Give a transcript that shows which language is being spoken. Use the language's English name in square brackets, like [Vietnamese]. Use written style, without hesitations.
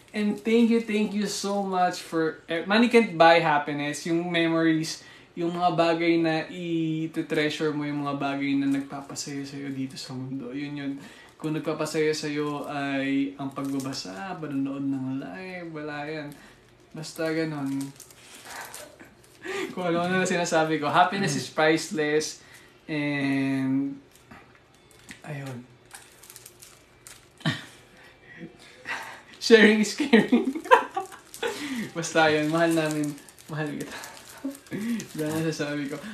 [English] And thank you so much for... Money can't buy happiness. [Filipino] Yung memories, yung mga bagay na i-treasure mo, yung mga bagay na nagpapasaya sa'yo dito sa mundo. Yun. Kung nagpapasaya sa'yo ay ang pagbabasa, panonood ng live, wala yan. Basta ganon. Kung ano na sinasabi ko. [English] Happiness is priceless. And... ayun. Sharing is caring. [Filipino] Basta yun, mahal namin. Mahal kita. Ganun sasabi ko.